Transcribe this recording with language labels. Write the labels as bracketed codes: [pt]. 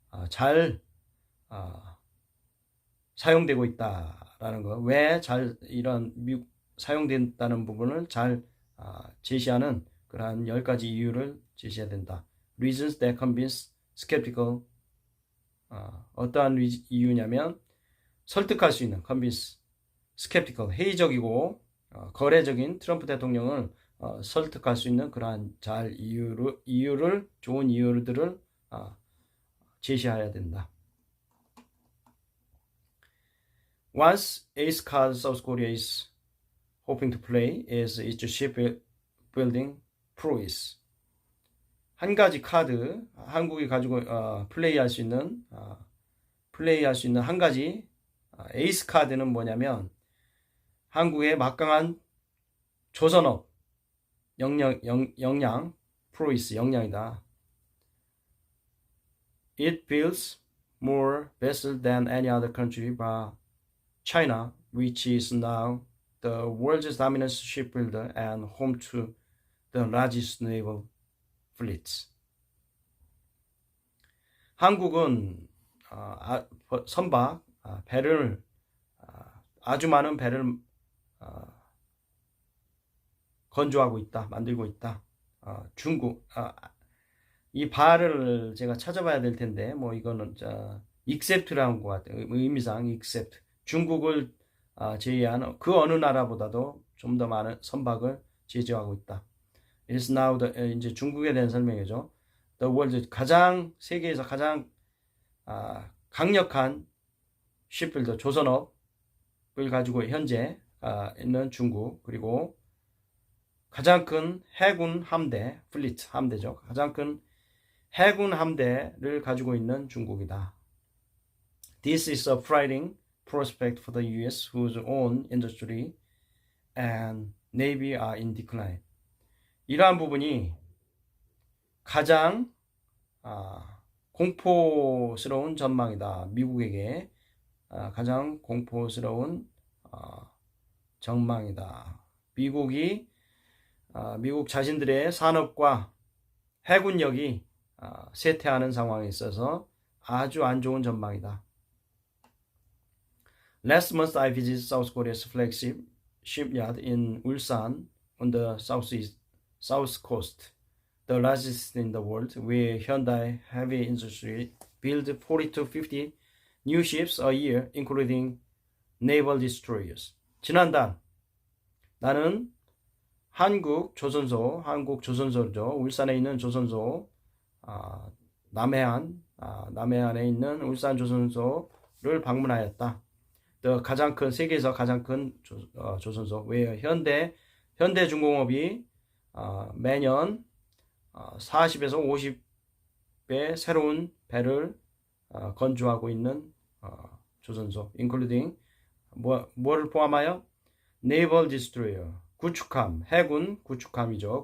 [ko] 잘 사용되고 있다라는 거. 왜 이런 사용된다는 부분을 잘 제시하는 그러한 10가지 이유를 제시해야 된다. [en] Reasons that convince skeptical. [ko] 어떠한 이유냐면 설득할 수 있는, convince, skeptical, 회의적이고 거래적인 트럼프 대통령을 설득할 수 있는 그러한 좋은 이유들을 제시해야 된다. [en] Once ace card South Korea is hoping to play is its shipbuilding prowess. [ko] 한 가지 카드, 한국이 가지고 플레이할 수 있는 한 가지 에이스 카드는 뭐냐면 한국의 막강한 조선업 역량, 프로이스 역량이다. [en] It builds more vessels than any other country but China, which is now the world's dominant shipbuilder and home to the largest naval fleets. [ko] 한국은 선박, 배를 아주 많은 배를 건조하고 있다, 만들고 있다. 중국, 이 발을 제가 찾아봐야 될 텐데, 뭐 이거는 accept라는 것 같아요. 의미상 accept. 중국을 제외한 그 어느 나라보다도 좀 더 많은 선박을 제조하고 있다. [en] It is now [ko] 이제 중국에 대한 설명이죠. [en] The world [ko] 세계에서 가장 강력한 shipbuilder 조선업을 가지고 현재 있는 중국, 그리고 가장 큰 해군 함대, 플리트 함대죠. 가장 큰 해군 함대를 가지고 있는 중국이다. [en] This is a frightening prospect for the U.S., whose own industry and navy are in decline. [ko] 이러한 부분이 가장 공포스러운 전망이다. 미국에게 가장 공포스러운 전망이다. 미국 자신들의 산업과 해군력이 쇠퇴하는 상황에 있어서 아주 안 좋은 전망이다. [en] Last month I visited South Korea's flagship shipyard in Ulsan on the south coast, the largest in the world, where Hyundai Heavy Industry build 40 to 50 new ships a year, including naval destroyers. [ko] 지난달 나는 한국 조선소죠. 울산에 있는 조선소, 남해안에 있는 울산 조선소를 방문하였다. 세계에서 가장 큰 조선소. 왜 현대중공업이 매년 40에서 50의 새로운 배를 건조하고 있는 조선소, including 뭐를 포함하여 naval destroyer, 구축함, 해군 구축함이죠.